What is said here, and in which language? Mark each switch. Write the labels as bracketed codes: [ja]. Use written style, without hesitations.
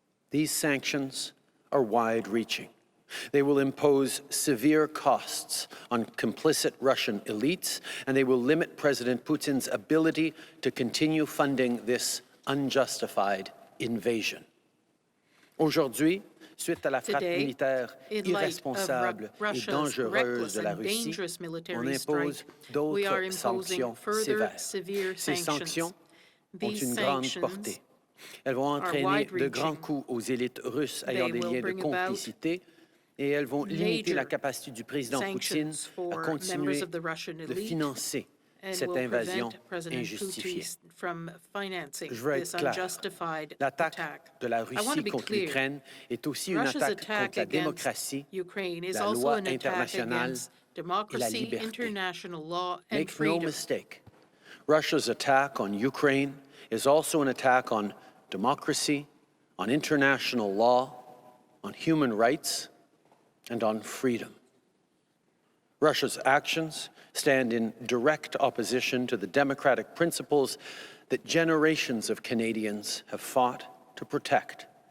[en] These sanctions are wide-reaching. They will impose severe costs on complicit Russian elites, and they will limit President Putin's ability to continue funding this unjustified invasion. [fr] Aujourd'hui, suite à la frappe militaire irresponsable et dangereuse de la Russie, on impose d'autres sanctions sévères. Ces sanctions ont une grande portée. Elles vont entraîner de grands coûts aux élites russes ayant des liens de complicité et elles vont limiter la capacité du président Poutine à continuer de financer cette invasion injustifiée. Je veux être clair, l'attaque de la Russie contre l'Ukraine est aussi une attaque contre la démocratie, la loi internationale et la liberté. [en] Make no mistake, Russia's attack on Ukraine is also an attack on democracy, on international law, on human rights, and on freedom. Russia's actions stand in direct opposition to the democratic principles that generations of Canadians have fought to protect.